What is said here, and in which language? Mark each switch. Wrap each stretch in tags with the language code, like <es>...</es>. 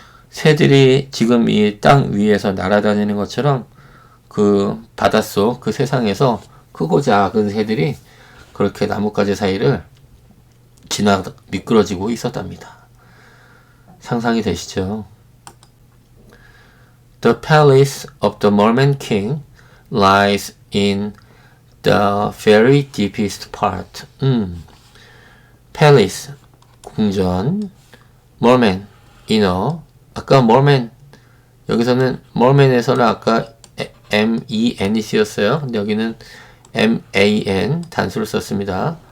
<ko>새들이 지금 이 땅 위에서 날아다니는 것처럼 그 바닷속 그 세상에서 크고 작은 새들이 그렇게 나뭇가지 사이를 미끄러지고 있었답니다. 상상이 되시죠?</ko> <en>The palace of the Merman King lies in the very deepest part. palace, 궁전, merman, inner.</en> <ko>아까 merman, 여기서는 merman에서는 아까 M-E-N이 쓰였어요. 근데 여기는 M-A-N 단수를 썼습니다.</ko>